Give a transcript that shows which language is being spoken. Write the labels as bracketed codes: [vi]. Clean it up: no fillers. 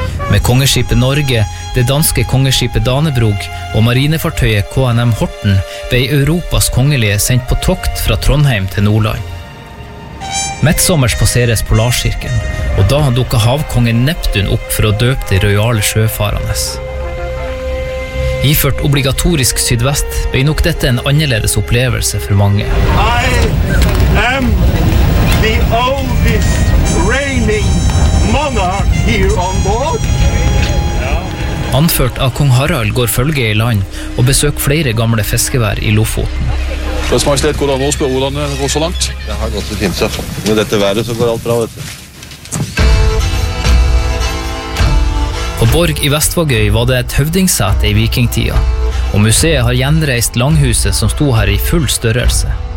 [no] Med kongeskipet Norge, det danske kongeskipet Danebrog og marinefartøyet KNM Horten ble Europas kongelige sendt på tokt fra Trondheim til Nordland. Midtsommers passeres Polarkirken, og da dukket havkongen Neptun opp for å døpe de royale sjøfarenes. Iført obligatorisk sydvest ble nok dette en annerledes opplevelse for mange. [en] I am the oldest reigning monarch here on board. [no] Anført av kong Harald går følge i land og besøker flere gamle fiskevær i Lofoten. Deres Majestet, hvordan går det an å gå så langt? Det har gått så fint, så med dette været så går alt bra, vet du. På Borg i Vestvågøy var det et høvdingssete i vikingtida, og museet har gjenreist langhuset som sto her i full størrelse.